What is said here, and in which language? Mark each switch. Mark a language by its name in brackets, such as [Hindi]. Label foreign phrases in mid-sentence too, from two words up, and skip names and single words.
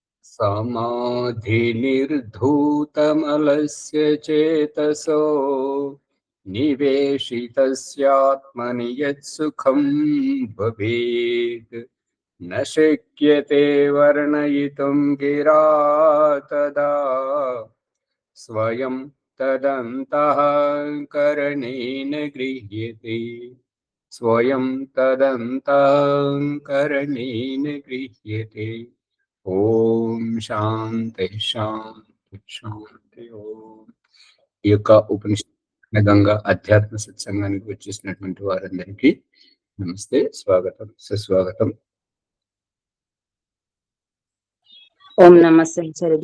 [Sanskrit] समाधिनिर्धूतमलस्य चेतसो निवेशितस्यात्मनि यत्सुखं भवेत् न शक्यते वर्णयितुं गिरा तदा स्वयं तदन्तःकरणेन गृह्यते स्वयं तदन्तःकरणेन गृह्यते। ఓం శాంతి శాంతి శాంతి ఓం. [Telugu] ఈ యొక్క ఉపనిషత్తుగా అధ్యాత్మ సత్సంగానికి వచ్చేసినటువంటి వారందరికీ నమస్తే, స్వాగతం, సుస్వాగతం. ఓం నమస్తే ఆచార్యజీ.